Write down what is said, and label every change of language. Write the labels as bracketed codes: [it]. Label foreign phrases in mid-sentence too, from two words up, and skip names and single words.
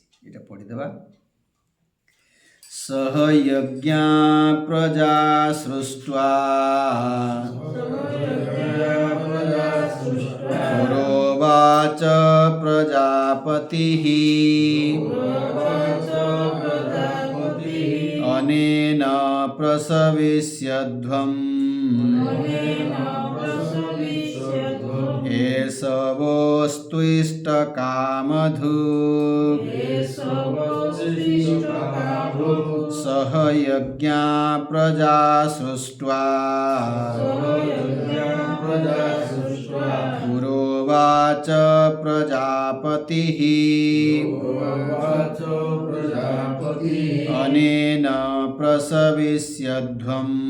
[or] ଏଇଟା ପଢ଼ିଦେବା। [sa] सह यज्ञा प्रजा सृष्ट्वा पुरोवाच प्रजापतिः अनेन प्रसविष्यध्वं ଏଷବୋସ୍त्विष्टकामधुक् सह यज्ञा प्रजा सृष्ट्वा पुरोवाच प्रजापतिः अनेन प्रसविष्यध्वम्